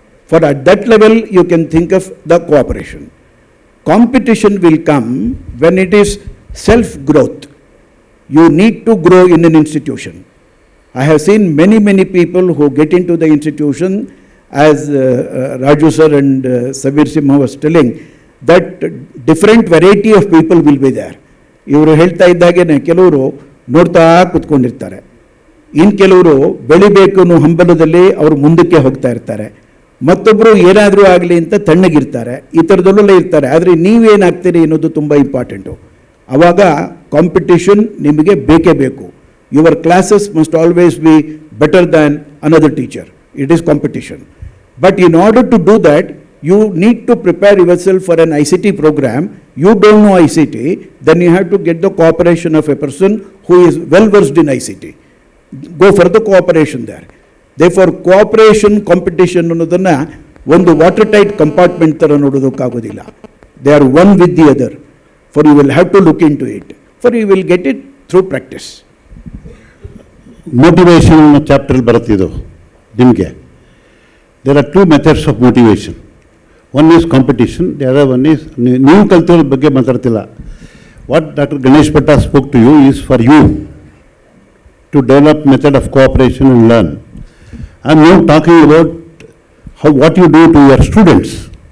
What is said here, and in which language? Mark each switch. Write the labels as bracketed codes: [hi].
[en] For at that level, you can think of the cooperation. Competition will come when it is self-growth. You need to grow in an institution. I have seen many people who get into the institution, as Raju sir and Sabir Simha was telling, that different variety of people will be there. [kn] ಇವರು ಹೇಳ್ತಾ ಇದ್ದಾಗೇನೆ ಕೆಲವರು ನೋಡ್ತಾ ಕೂತ್ಕೊಂಡಿರ್ತಾರೆ, ಇನ್ನು ಕೆಲವರು ಬೆಳಿಬೇಕು ಅನ್ನೋ ಹಂಬಲದಲ್ಲಿ ಅವರು ಮುಂದಕ್ಕೆ ಹೋಗ್ತಾ ಇರ್ತಾರೆ, ಮತ್ತೊಬ್ಬರು ಏನಾದರೂ ಆಗಲಿ ಅಂತ ತಣ್ಣಗಿರ್ತಾರೆ, ಈ ಥರದಲ್ಲೆಲ್ಲ ಇರ್ತಾರೆ. ಆದರೆ ನೀವೇನಾಗ್ತೀರಿ ಅನ್ನೋದು ತುಂಬ ಇಂಪಾರ್ಟೆಂಟು. ಆವಾಗ ಕಾಂಪಿಟಿಷನ್ ನಿಮಗೆ ಬೇಕೇ ಬೇಕು. [en] Your classes must always be better than another teacher. It is competition. But in order to do that, you need to prepare yourself for an ICT program. You don't know ICT, then you have to get the cooperation of a person who is well versed in ICT. Go for the cooperation there. Therefore, cooperation, competition [kn] ಅನ್ನೋದನ್ನ ಒಂದು [en] watertight compartment [kn] ಥರ ನೋಡೋದಕ್ಕಾಗೋದಿಲ್ಲ. [en] They are one with the other. For you will have to look into it. For you will get it through practice. [kn] Motivation chapter ಬರುತ್ತಿದ್ದು ನಿಮಗೆ. [en] There are two methods of motivation. One is competition, the other one is, [kn] ನೀವು ಕಲ್ತಿರೋ ಬಗ್ಗೆ ಮಾತಾಡ್ತಿಲ್ಲ. [en] What Dr. Ganesh Bhatta spoke to you is for you to develop method of cooperation and learn. I am now talking about what you do to your students.